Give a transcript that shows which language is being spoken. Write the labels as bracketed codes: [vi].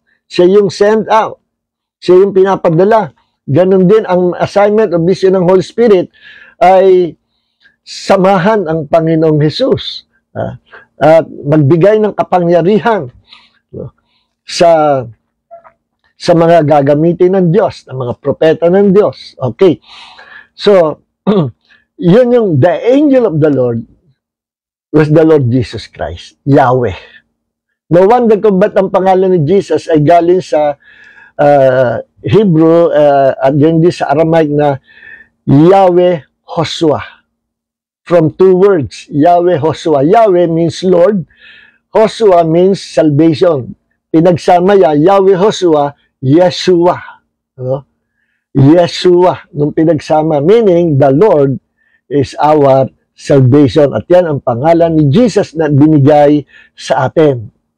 [tl] Siya yung [en] send out. [tl] Siya yung pinapadala. Ganon din ang assignment o vision ng Holy Spirit ay samahan ang Panginoong Jesus. At magbigay ng kapangyarihan sa mga gagamitin ng Diyos, ng mga propeta ng Diyos. Okay. So, yun yung [en] the angel of the Lord was the Lord Jesus Christ, Yahweh. [tl] No wonder kung ba't ang pangalan ni Jesus ay galing sa Hebrew at yun din sa Aramaic na [en] Yahweh Hosua. From two words, Yahweh Hosua. Yahweh means Lord, Hosua means salvation. [tl] Pinagsama Yahweh Hosua, Yeshua. No? [en] Yeshua, nung pinagsama, meaning the Lord is our salvation. [tl] At yan ang pangalan ni Jesus na binigay sa atin.